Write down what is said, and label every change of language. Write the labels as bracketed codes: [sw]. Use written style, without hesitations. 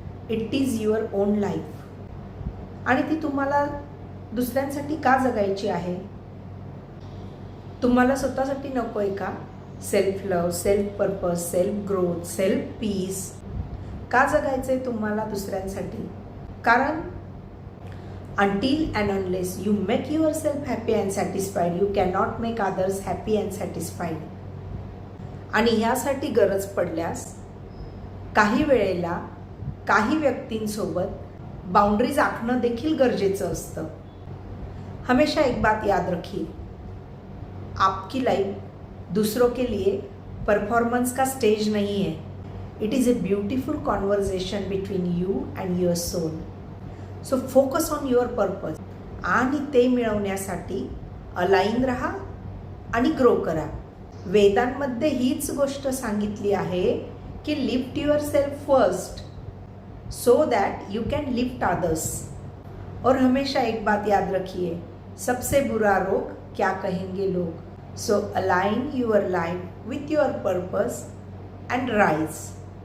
[en] It is your own life. [mr] आणि ती तुम्हाला दुसऱ्यांसाठी का जगायची आहे? तुम्हाला स्वतःसाठी नको आहे का? [en] self love, self purpose, self growth, self peace [mr] का जगायचं आहे तुम्हाला दुसऱ्यांसाठी? [en] कारण until and unless you make yourself happy and satisfied, you cannot make others happy and satisfied. [mr] आणि ह्यासाठी गरज पडल्यास काही वेळेला काही व्यक्तींसोबत बाउंड्रीज आखणं देखील गरजेचं असतं. [hi] हमेशा एक बात याद रखिए, आपकी लाइफ दूसरों के लिए परफॉर्मेंस का स्टेज नहीं है. [en] It is a beautiful conversation between you and your soul. So focus on your purpose. [mr] आणि ते मिळवण्यासाठी अलाइन राहा आणि ग्रो करा. वेदांमध्ये हीच गोष्ट सांगितली आहे की [en] Lift yourself first so that you can lift others. [hi] और हमेशा एक बात याद रखिए, सबसे बुरा रोग क्या कहेंगे लोग. [en] So align your life with your purpose and rise.